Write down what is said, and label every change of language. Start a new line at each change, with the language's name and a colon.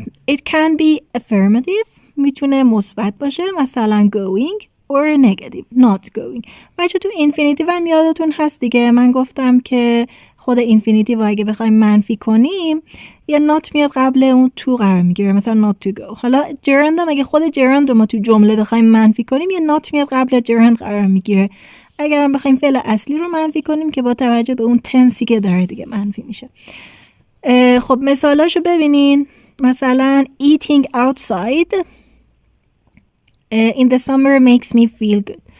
English: It can be affirmative.
Persian: میتونه مثبت باشه، مثلا
English: going or negative not going.
Persian: بچه تو infinitive هم یادتون هست دیگه، من گفتم که خود infinitive اگه بخوایم منفی کنیم یه not میاد قبل اون to قرار میگیره، مثلا
English: not to go.
Persian: حالا gerund هم اگه خود gerund رو ما تو جمله بخوایم منفی کنیم یه not میاد قبل gerund قرار میگیره. اگر هم بخوایم فعل اصلی رو منفی کنیم که با توجه به اون تنسی که داره دیگه منفی میشه. خب مثالاشو ببینین.
English: مثلا eating outside in the summer makes me feel good.